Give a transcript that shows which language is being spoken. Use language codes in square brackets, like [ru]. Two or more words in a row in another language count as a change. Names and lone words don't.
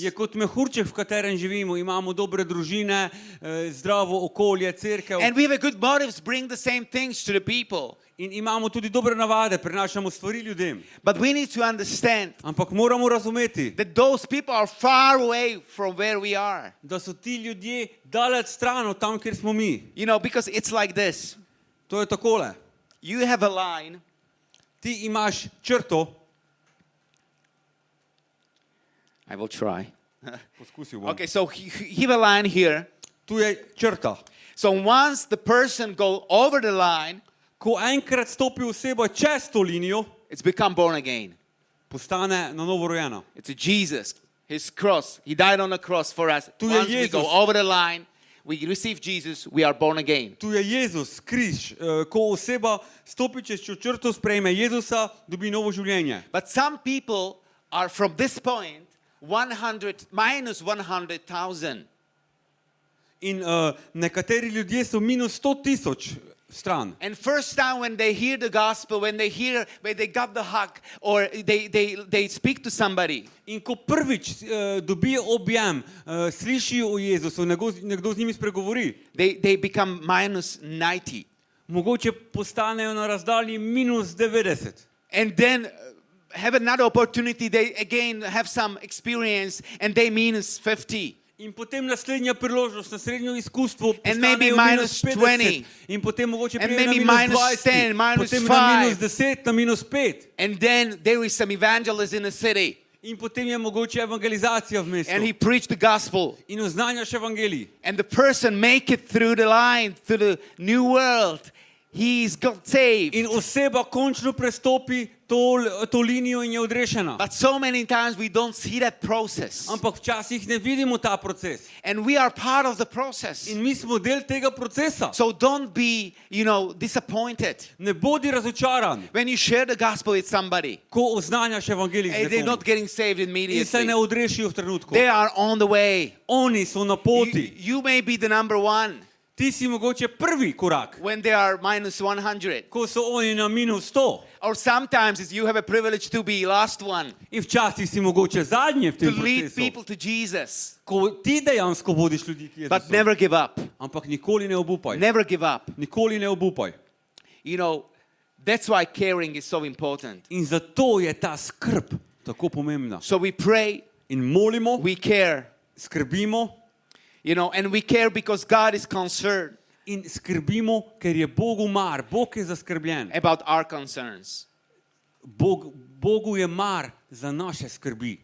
[sl] Je kot mehurček, v katerem živimo. Imamo dobre družine, zdravo okolje, cerkev. [en] And we have a good motives, bring the same things to the people. [sl] In imamo tudi dobre navade, prenašamo stvari ljudem. [en] But we need to understand [sl] Ampak moramo razumeti, [en] that those people are far away from where we are. [sl] da so ti ljudje daleč stran od tam, kjer smo mi. [en] Because it's like this. [sl] To je takole. [en] You have a line. [sl] Ti imaš črto. [en] I will try. [sl] Poskusil bom. [en] Okay, so you have a line here. [sl] Tu je črta. [en] So once the person go over the line, [sl] Ko enkrat stopi oseba čez to linijo, [en] it's become born again. [sl] postane na novo rojena. [en] It's a Jesus, his cross. He died on the cross for us. [sl] Tu je [en] Once we go [sl] Jezus. [en] over the line, we receive Jesus, we are born again. [sl] Tu je Jezus, križ. Ko oseba stopi čez črto, sprejme Jezusa, dobi novo življenje. [en] But some people are from this point minus 100,000. [sl] In nekateri ljudje so minus 100,000 stran. [en] And first time when they hear the gospel, when they got the hug, or they speak to somebody, [sl] In ko prvič dobijo objem, slišijo o Jezusu, nekdo z njimi spregovori, [en] they become minus 90. [sl] mogoče postanejo na razdalji minus 90. [en] And then have another opportunity, they again have some experience, and they minus 50. [sl] In potem naslednja priložnost, naslednjo izkustvo [en] And maybe [sl] postanejo [en] minus [sl] minus [en] 20. [sl] 50. In potem mogoče [en] And [sl] pridejo na [en] maybe [sl] minus [en] minus 10, [sl] 20, [en] minus [sl] potem na minus [en] 5. [sl] 10, na minus 5. [en] And then there is some evangelist in the city, [sl] In potem je mogoče evangelizacija v mestu. [en] and he preached the gospel. [sl] In oznanjaš evangelij. [en] And the person make it through the line, through the new world. He's got saved. [sl] In oseba končno prestopi to linijo in je odrešena. [en] But so many times we don't see that process. [sl] Ampak včasih ne vidimo ta proces. [en] And we are part of the process. [sl] In mi smo del tega procesa. [en] So don't be, disappointed. [sl] Ne bodi razočaran, [en] When you share the gospel with somebody, [sl] ko oznanjaš evangelij z [en] they're [sl] nekom. [en] not getting saved [sl] In se ne [en] immediately. [sl] odrešijo v trenutku. [en] They are on the way. [sl] Oni so na [en] You, [sl] poti. [en] you may be the number one [sl] Ti si mogoče prvi korak, [en] when they are minus 100. [sl] ko so oni na minus 100. [en] Or sometimes you have a privilege to be last one, [sl] In včasih si mogoče zadnji v [en] to [sl] tem [en] lead [sl] procesu. [en] people to Jesus. [sl] Ko ti dejansko vodiš ljudi k [en] But [sl] Jezusu. [en] never give up. [sl] Ampak nikoli ne obupaj. [en] Never give up. [sl] Nikoli ne obupaj. [en] That's why caring is so important. [sl] In zato je ta skrb tako pomembna. [en] So we pray, [sl] In molimo, [en] we care, [sl] skrbimo [en] and we care because God is concerned [sl] in skrbimo, ker je Bogu mar. Bog je zaskrbljen. [en] about our concerns. [sl] Bogu je mar za naše skrbi.